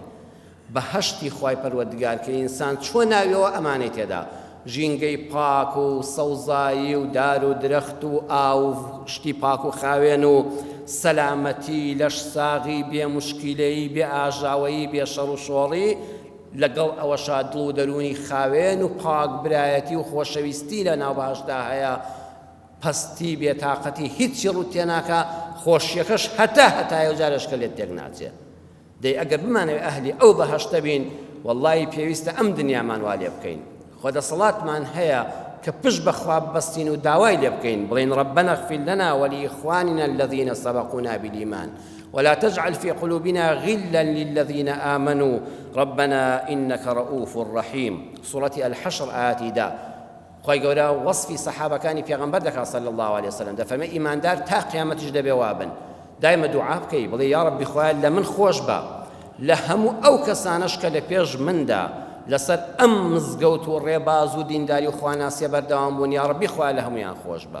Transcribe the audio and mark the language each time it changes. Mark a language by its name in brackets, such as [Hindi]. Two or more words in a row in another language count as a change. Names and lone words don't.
[Central Kurdish] بەهەشتی خوای پەروەردگار کە ئینسان چۆن ناویەوە ئەمانەی تێدا ژینگەی پاک و سەوزایی و دار و درەخت و ئاو شتی پاک و خاوێن و سەلامەتی لەش ساغی بێ موشکیلەی بێ ئاژاوەیی بێ شەڕ و شۆڕی لەگەڵ ئەوەشا دڵ و دەرونی خاوێن و پاک برایەتی و خۆشەویستی لە ناو بەهەشتا هەیە، پەستی بێتاقەتی هیچی ڕوو تێناکە، خۆشیەکەش هەتایە و جارشکە لێت تێک ناچێت. دەی ئەگەر بمانەوێت ئەهلی ئەو بەهەشتە بین وەڵڵاهی پێویستە ئەم دنیامان وا لێ بکەین، خۆدەسەڵاتمان هەیە کە پشت بەخوا بەستین و داوای لێ بکەین، بڵێن [Arabic] ربنا اغفر لنا ولإخواننا الذين سبقونا بالإيمان ولا تجعل في قلوبنا غلا للذين آمنوا ربنا إنك رؤوف رحيم. سورة الحشر آياتي دا [Central Kurdish] خوای گەورە وەصفی سەحابەکانی پێغەمبەر دەکات [Arabic] صلی الله عليه وسلم، [Central Kurdish] دەفەرمێ ئیماندار تا قیامەتیش دەبێ وابن، دایمە دوعا بکەی بڵێ یا ربی خوای لە من خۆش بە، لە هەموو ئەو کەسانەش کە لە پێش مندا لەسەر ئەم مزگەوت و ڕێباز و دینداری و خواناسیە بەردەوام بوون، یا ربی خوای لە هەمویان خۆش بە.